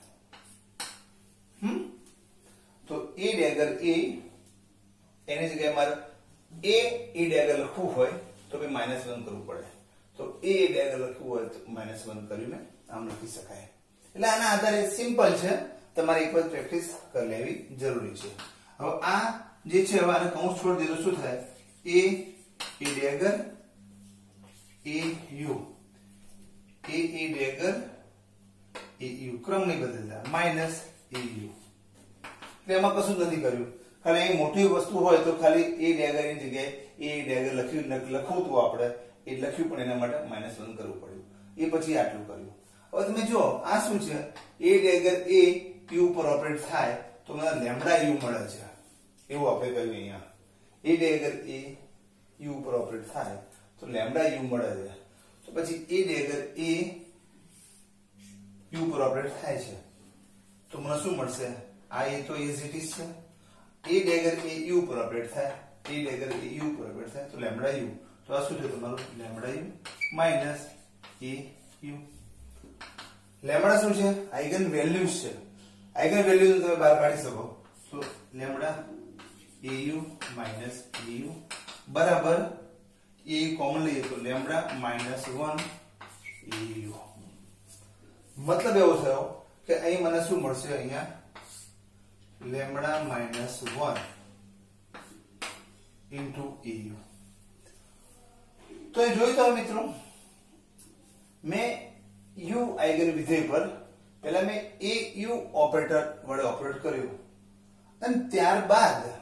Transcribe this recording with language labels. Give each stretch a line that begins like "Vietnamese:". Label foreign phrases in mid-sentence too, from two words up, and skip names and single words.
Gujarati: તો a ડેગર a એની જગ્યાએ મારે a ડેગર લખવું હોય તો ભાઈ -1 કરવું પડે તો a ડેગર લખવું હોય તો -1 કરીને આમ લખી શકાય એટલે આના આધારે સિમ્પલ છે તમારે એક વખત પ્રેક્ટિસ કરી લેવી જરૂરી છે હવે આ જે છે હવે આને કૌંસ છોડી દીધો શું થાય a ડેગર a u ડેગર a u ક્રમ નહીં બદલતા માઈનસ a u એટલે એમાં કશું નથી કર્યું ખાલી અહીં મોટી વસ્તુ હોય તો ખાલી a ડેગર ની જગ્યાએ a ડેગર લખવું તો આપણે એ લખ્યું પણ એના માટે -1 કરવું પડ્યું એ પછી આટલું કર્યું હવે તમે જો આ શું છે a ડેગર a u પર ઓપરેટ થાય તો મને લેમ્ડા u મળે છે એવું આપણે કહ્યું અહીંયા a ડેગર a u પર ઓપરેટ થાય તો લેમ્ડા u મળે છે તો પછી a ડેગર a u પર ઓપરેટ થાય છે તો મને શું મળશે આ એ તો
English: as it is
Gujarati: છે a ડેગર a u પર ઓપરેટ થાય a ડેગર a u પર ઓપરેટ થાય તો લેમ્ડા u તો આ શું છે તમારું લેમ્ડા u માઈનસ a u લેમ્ડા શું છે
English: eigen values
Gujarati: છે
English: eigen values
Gujarati: તમે બહાર કાઢી શકો તો લેમ્ડા au માઈનસ au બરાબર a કોમન લઈએ તો લેમ્ડા -1 au મતલબ એવો થયો કે અહીં મને શું મળશે અહીંયા લેમ્ડા -1 ઇન્ટુ au તો એ જોઈ તો મિત્રો મેં u આઇગન વિધેય પર પહેલા મેં au ઓપરેટર વડે ઓપરેટ કર્યું અને ત્યારબાદ